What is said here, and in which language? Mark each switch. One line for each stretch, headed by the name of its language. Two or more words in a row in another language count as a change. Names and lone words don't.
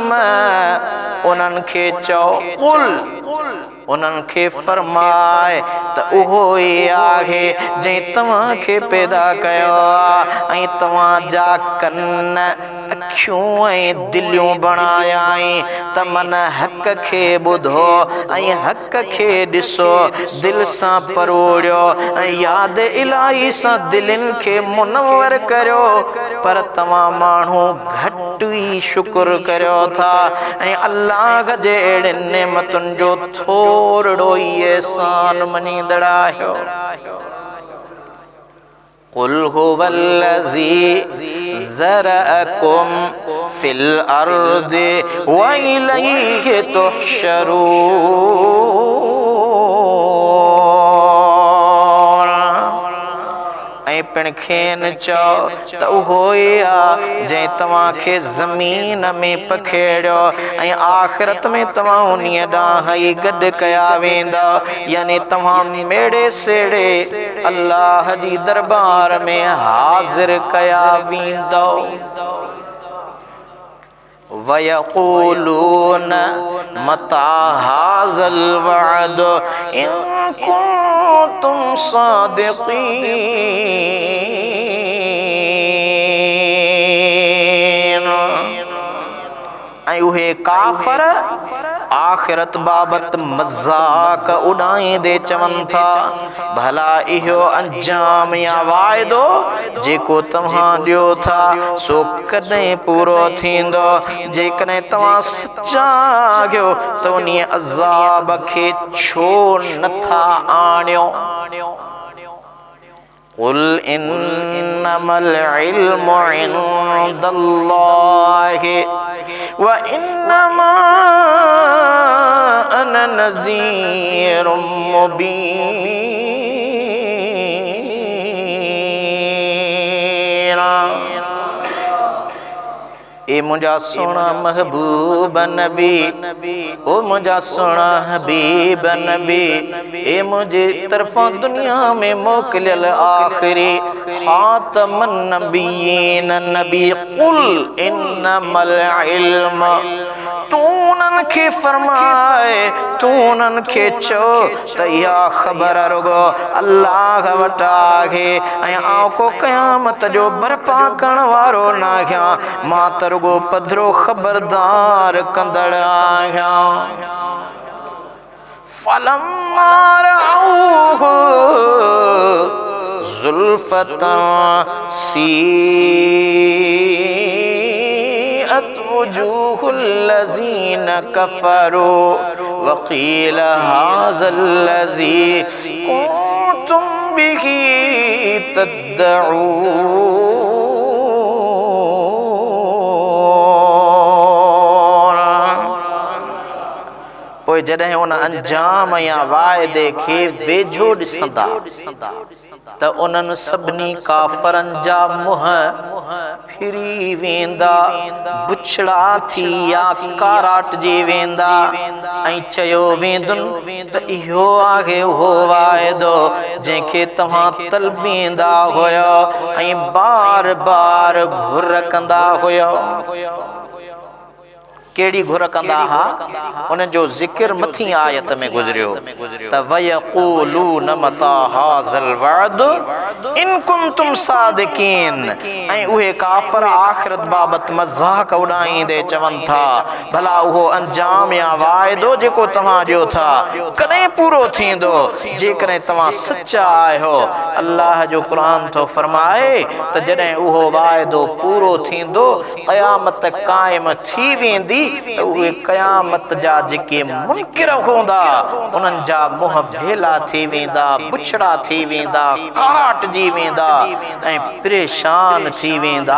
Sindhi: उन्हनि खे चओ कुल उन्हनि खे फरमाए त उहो ई आहे जंहिं तव्हां खे पैदा कयो ऐं तव्हां जा कन अखियूं ऐं दिलियूं बणायाई त मन हक़ खे ॿुधो ऐं हक़ खे ॾिसो दिलि सां परोड़ियो ऐं यादि इलाही सां दिलनि खे मुनवर करियो। पर तव्हां माण्हू घटि ई शुक्र करियो था ऐं अल्लाह जे अहिड़नि नेमतुनि जो थोरो ई एहसान मञींदड़ आहियो।
Arabic: قل هو الذي ذرأكم في الأرض وإليه تحشرون.
Sindhi: पिण खेन चो त उहो ई आ जंहिं तव्हांखे ज़मीन में पखेड़ियो ऐं आख़िरत में तव्हां उन्हीअ ॾांहुं ई गॾु कया वेंदा, यानी तव्हां मेड़े सेड़े अल्लाह जी दरबार में हाज़िर कया वेंदो।
Arabic: ويقولون متى هذا الوعد إن كنتم صادقين.
Sindhi: ऐं उहे काफ़र आख़िरत बाबत मज़ाक उॾाईंदे चवनि था भला इहो अंजाम या वाइदो जेको तव्हां ॾियो था सो कॾहिं पूरो थींदो? जेकॾहिं तव्हां सचा आहियो त उन अज़ाब खे छो नथा आणियो?
Arabic: قل إنما العلم عند الله وإنما أنا نذير مبين.
Sindhi: ए मुंहिंजा सोना महबूब नबी, ओ मुंहिंजा सोना हबीब नबी, ए मुंहिंजे तरफ़ां दुनिया में मोकिलियल आख़िरी
Arabic: خاتم النبيين
Sindhi: नबी।
Arabic: قل إنما العلم,
Sindhi: तू उन्हनि खे फरमाए, तू उन्हनि खे चओ त इहा ख़बर रुगो अल्लाह वटां आहे ऐं आउं को क़यामत जो बरपा करण वारो न आहियां, मां त रुगो पधरो ख़बरदार कंदड़ आहियां।
Arabic: فلما رأوه زلفة سيئت وجوه الذين كفروا وقيل هذا الذي كنتم به تدعون.
Sindhi: पोइ जॾहिं उन अंजाम या वाइदे खे वेझो ॾिसंदा त उन्हनि सभिनी काफ़रनि जा मुंहं फिरी वेंदा, बुछड़ा थी या काराटजी वेंदा ऐं चयो वेंदुनि त इहो आहे उहो वाइदो जंहिंखे तव्हां तलबींदा हुयो ऐं बार बार घुर कंदा हुयो। केड़ी घुर कंदा हा उन जो ज़िक्र मथी आयत में गुजरियो त
Arabic: ويقولون متى هذا الوعد إن كنتم صادقين.
Sindhi: ऐं उहे काफ़र आख़िरत बाबत मज़ाक उॾाईंदे चवनि था भला उहो अंजाम या वाइदो जेको तव्हां ॾियो था कॾहिं पूरो थींदो? जेकॾहिं तव्हां सचा आहियो, अल्लाह जो क़ुरान थो फरमाए त जॾहिं उहो वाइदो पूरो थींदो क़यामत क़ाइम थी वेंदी त उहे क़यामत जा जेके मुनकिर हूंदा उन्हनि जा मुंहं भेला थी वेंदा, बुछड़ा थी वेंदा, काराटजी वेंदा ऐं परेशान थी वेंदा।